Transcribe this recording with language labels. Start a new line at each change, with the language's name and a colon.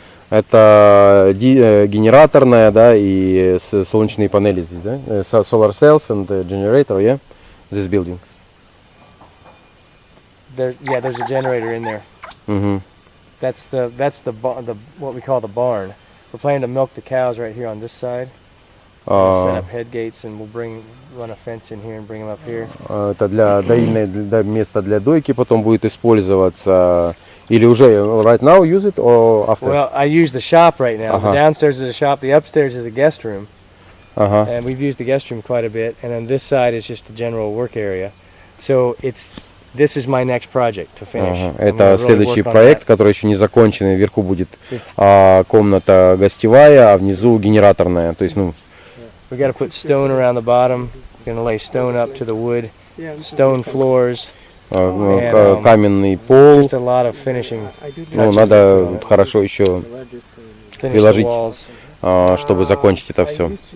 Russian: Это генераторная, да, и солнечные панели здесь, да?
English: Solar cells and generator, yeah? This building. There's a generator in there. That's the what we call the barn. We're planning to milk the cows right here on this side. Set up head gates, and we'll run a fence in here and bring them up here.
Russian: Это для места для дойки потом будет использоваться. Или уже
English: right now use it or after? Well, I use the shop right now. The downstairs is a shop. The upstairs is a guest room. And we've used the guest room quite a bit. And then this side is just a general work area. So this is my next project to finish.
Russian: Это следующий проект, который еще не закончен. Вверху будет комната гостевая, а внизу генераторная. То есть,
English: we got to put stone around the bottom. We're going to lay stone up to the wood. Stone floors.
Russian: Каменный пол. Ну, надо хорошо еще приложить, чтобы закончить это все.